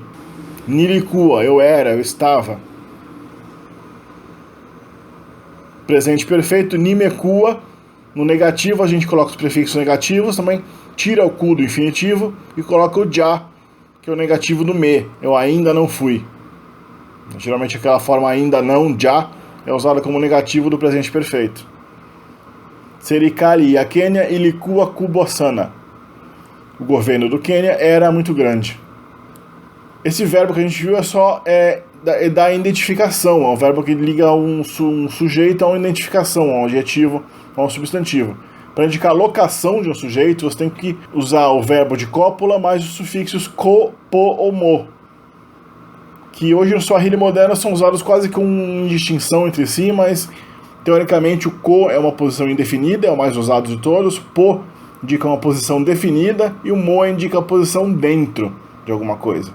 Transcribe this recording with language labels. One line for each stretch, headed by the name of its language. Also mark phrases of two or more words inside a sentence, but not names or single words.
Portuguese: Nilikuwa, eu era, eu estava. Presente perfeito, nimekuwa. No negativo a gente coloca os prefixos negativos, também tira o ku do infinitivo e coloca o já, que é o negativo do me. Eu ainda não fui. Geralmente aquela forma ainda não, já, é usada como negativo do presente perfeito.
Swahili: Serikali ya Kenya ilikuwa kubwa sana.
Portuguese: O governo do Quênia era muito grande. Esse verbo que a gente viu é da identificação, é um verbo que liga um sujeito a uma identificação, a um adjetivo, a um substantivo. Para indicar a locação de um sujeito, você tem que usar o verbo de cópula mais os sufixos ko, po ou mo, que hoje no Swahili moderno são usados quase com indistinção entre si, mas teoricamente o ko é uma posição indefinida, é o mais usado de todos, po indica uma posição definida e o mo indica a posição dentro de alguma coisa.